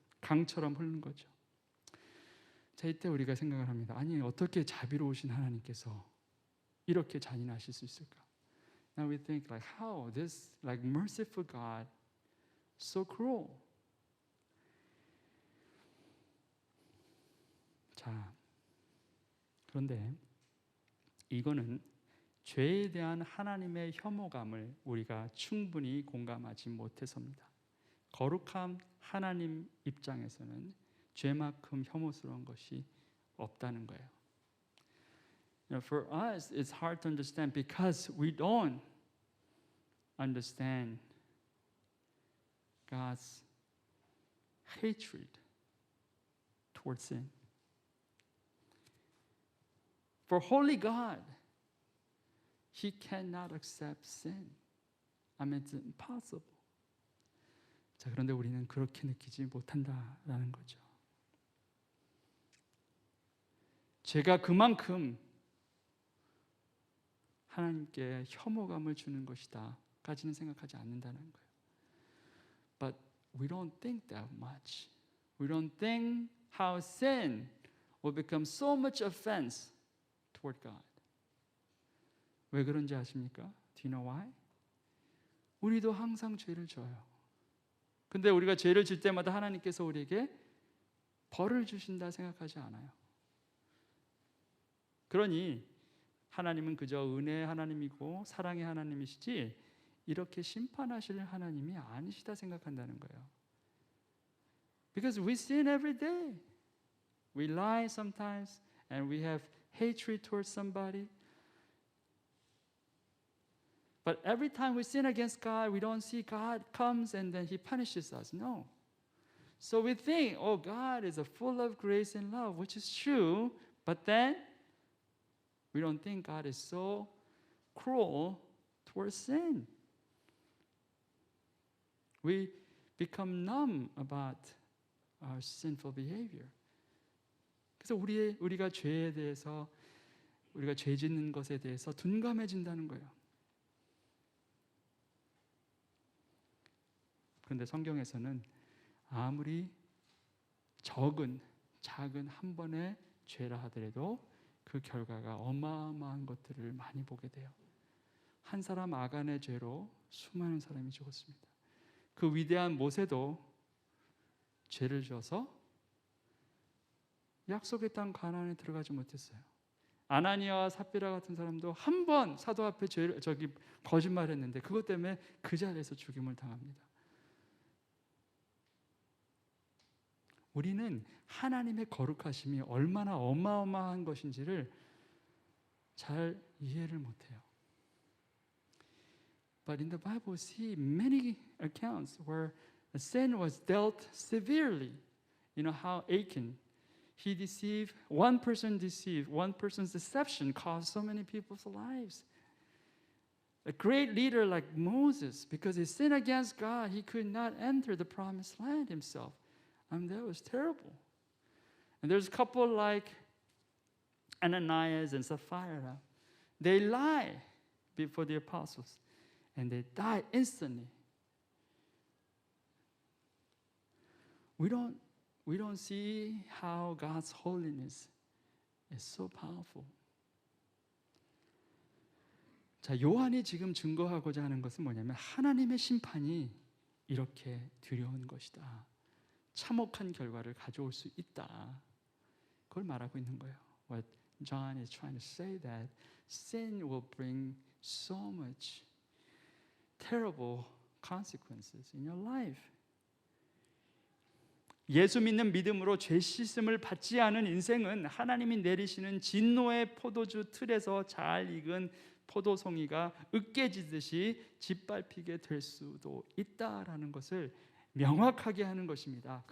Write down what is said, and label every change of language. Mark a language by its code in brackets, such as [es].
[ko] 강처럼 흐르는 거죠. 자, 이때 우리가 생각을 합니다. 아니, 어떻게 자비로우신 하나님께서 이렇게 잔인하실 수 있을까? [en] Now we think like, how this like merciful God so cruel? [ko] 자, 그런데 이거는 죄에 대한 하나님의 혐오감을 우리가 충분히 공감하지 못해서입니다. 거룩한 하나님 입장에서는 죄만큼 혐오스러운 것이 없다는 거예요. [en] For us, it's hard to understand because we don't understand God's hatred towards sin. For holy God, He cannot accept sin. I mean, it's impossible. [ko] 자, 그런데 우리는 그렇게 느끼지 못한다라는 거죠. 죄가 그만큼 하나님께 혐오감을 주는 것이다까지는 생각하지 않는다는 거예요. [en] But we don't think that much. We don't think how sin will become so much offense toward God. [ko] 왜 그런지 아십니까? [en] Do you know why? [ko] 우리도 항상 죄를 져요. 근데 우리가 죄를 질 때마다 하나님께서 우리에게 벌을 주신다 생각하지 않아요. 그러니 하나님은 그저 은혜의 하나님이고 사랑의 하나님이시지 이렇게 심판하실 하나님이 아니시다 생각한다는 거예요. [en] Because we sin every day. We lie sometimes and we have hatred towards somebody. But every time we sin against God, we don't see God comes and then He punishes us. No. So we think, oh, God is full of grace and love, which is true. But then we don't think God is so cruel towards sin. We become numb about our sinful behavior. [ko] 그래서 우리가 죄에 대해서 우리가 죄 짓는 것에 대해서 둔감해진다는 거예요. 그런데 성경에서는 아무리 작은 한 번의 죄라 하더라도 그 결과가 어마어마한 것들을 많이 보게 돼요. 한 사람 아간의 죄로 수많은 사람이 죽었습니다. 그 위대한 모세도 죄를 지어서 약속의 땅 가나안에 들어가지 못했어요. 아나니아와 삽비라 같은 사람도 한 번 사도 앞에 거짓말했는데 그것 때문에 그 자리에서 죽임을 당합니다. 우리는 하나님의 거룩하심이 얼마나 어마어마한 것인지를 잘 이해를 못해요. [en] But in the Bible, we see many accounts where sin was dealt severely. You know how Achan, he deceived, one person's deception caused so many people's lives. A great leader like Moses, because he sinned against God, he could not enter the promised land himself. That was terrible. And there's a couple like Ananias and Sapphira. They lie before the apostles and they die instantly. We don't see how God's holiness is so powerful. [ko] 자, 요한이 지금 증거하고자 하는 것은 뭐냐면 하나님의 심판이 이렇게 두려운 것이다. 참혹한 결과를 가져올 수 있다. 그걸 말하고 있는 거예요. [en] What John is trying to say that sin will bring so much terrible consequences in your life. [ko] 예수 믿는 믿음으로 죄 씻음을 받지 않은 인생은 하나님이 내리시는 진노의 포도주 틀에서 잘 익은 포도송이가 으깨지듯이 짓밟히게 될 수도 있다라는 것을 명확하게 하는 것입니다.